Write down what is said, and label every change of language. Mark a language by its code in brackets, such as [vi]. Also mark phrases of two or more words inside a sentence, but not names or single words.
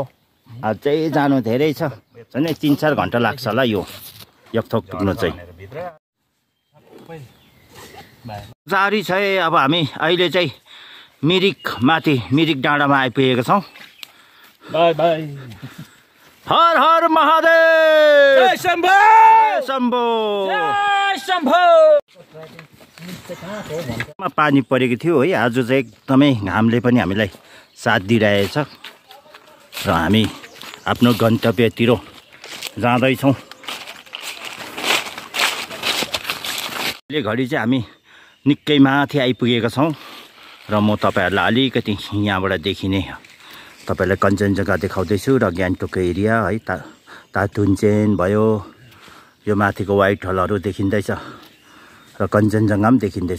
[ne] अझै जानु धेरै छ, झन् 3-4 घन्टा लाग्छ होला यो यक्थोक पुग्नु चाहिँ। जारी छ। अब हामी अहिले चाहिँ मिरिक डाँडामा आइपुगेका छौँ। [en] bye bye. [hi] हर हर महादेव। जय शम्भो शम्भो जय शम्भो। [ne] पानी परेको थियो है, आज चाहिँ एकदमै घामले पनि हामीलाई साथ दिइरहेछ र हामी आफ्नो गन्तव्यतिर जाँदैछौँ। अहिले घडी चाहिँ हामी निकै माथि आइपुगेका छौँ र म तपाईँहरूलाई अलिकति यहाँबाट देखिने तपाईँलाई कञ्चनजङ्घा देखाउँदैछु र गान्तोकको एरिया है, तातुन्चेन भयो, यो माथिको [en] white hills [ne] देखिँदैछ र कञ्चनजङ्घा पनि देखिँदैछ।